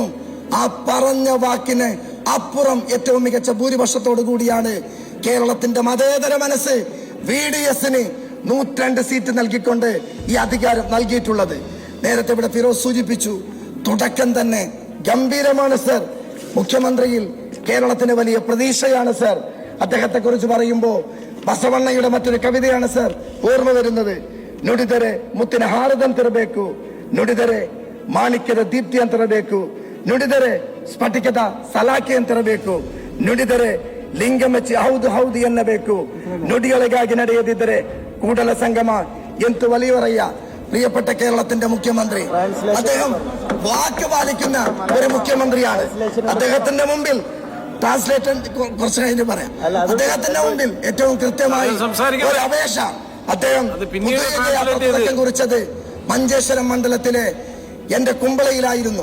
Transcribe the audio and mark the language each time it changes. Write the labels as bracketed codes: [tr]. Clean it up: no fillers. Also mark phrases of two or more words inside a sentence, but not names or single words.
[ml] ആ പറഞ്ഞ വാക്കിന് അപ്പുറം ഏറ്റവും മികച്ച ഭൂരിപക്ഷത്തോടു കൂടിയാണ് കേരളത്തിന്റെ മതേതര മനസ്സ് VDSന് 102 സീറ്റ് നൽകിക്കൊണ്ട് ഈ അധികാരം നൽകിയിട്ടുള്ളത്. നേരത്തെ ഇവിടെ ഫിറോസ് സൂചിപ്പിച്ചു, തുടക്കം തന്നെ ഗംഭീരമാണ് സർ. മുഖ്യമന്ത്രിയിൽ കേരളത്തിന് വലിയ പ്രതീക്ഷയാണ് സർ. അദ്ദേഹത്തെ കുറിച്ച് പറയുമ്പോൾ ಬಸವಣ್ಣയുടെ മറ്റൊരു കവിതയാണ് സർ ഓർമ്മ വരുന്നത്. [kn] ನುಡಿದರೆ ಮುತ್ತಿನ ಹಾರದಂತಿರಬೇಕು, ನುಡಿದರೆ ಮಾಣಿಕ್ಯದ ದೀಪ್ತಿ ಅಂತಿರಬೇಕು, ನುಡಿದರೆ ಸ್ಫಟಿಕದ ಸಲಾಖೆ ಅಂತಿರಬೇಕು, ನುಡಿದರೆ ಲಿಂಗ ಮೆಚ್ಚಿ ಹೌದು ಹೌದು ಎನ್ನಬೇಕು, ನುಡಿಯೊಳಗಾಗಿ ನಡೆಯದಿದ್ದರೆ ಕೂಡಲ ಸಂಗಮ [ml] എന്ത് വലിയവരയ്യ. പ്രിയപ്പെട്ട കേരളത്തിന്റെ മുഖ്യമന്ത്രി, അദ്ദേഹം വാക്ക് പാലിക്കുന്ന ഒരു മുഖ്യമന്ത്രിയാണ്. അദ്ദേഹത്തിന്റെ മുമ്പിൽ ട്രാൻസ്ലേറ്റർ കുറച്ച് കഴിഞ്ഞ് പറയാം. അദ്ദേഹത്തിന്റെ മുമ്പിൽ ഏറ്റവും കൃത്യമായി ഒരു അപേക്ഷ അദ്ദേഹം തുടക്കം കുറിച്ചത് മഞ്ചേശ്വരം മണ്ഡലത്തിലെ എന്റെ കുമ്പളയിലായിരുന്നു.